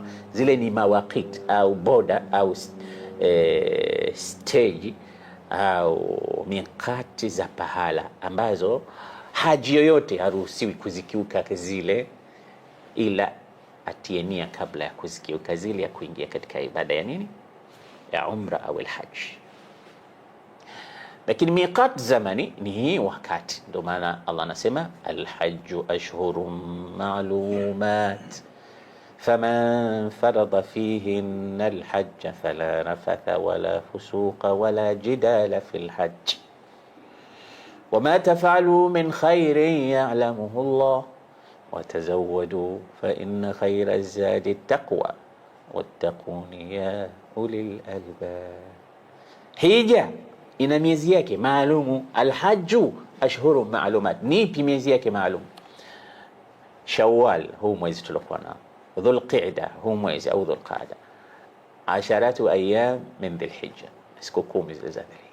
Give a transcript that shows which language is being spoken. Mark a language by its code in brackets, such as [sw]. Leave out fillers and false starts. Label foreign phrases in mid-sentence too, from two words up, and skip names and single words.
[sw] Zile ni mawaqit au boda au stage au miqati za pahala ambazo haji yoyote haruhusiwi kuzikiuka zile, ila atienia kabla ya kuzikiuka zile ya kuingia katika ibada ya nini, ya umra au alhaji. Lakini miqat zamani ni hii wakati. Ndio maana Allah anasema [ar] الحج أشهر معلومات فمن فرض فيهن الحج فلا رفث ولا فسوق ولا جدال في الحج وما تفعلوا من خير يعلمه الله وتزودوا فإن خير الزاد التقوى واتقون يا أولي الألباب. [sw] Hija ina miezi yake maalumu. [ar] الحج أشهر معلومات. [sw] Nipi miezi yake maalum? Shawwal, huu mwezi tuliokuwa nao. Dhulqa'da, huu mwezi au Dhulqa'da. 10 [ar] أيام من ذي الحجة, [sw] siku 10 zile za Dhulhijja.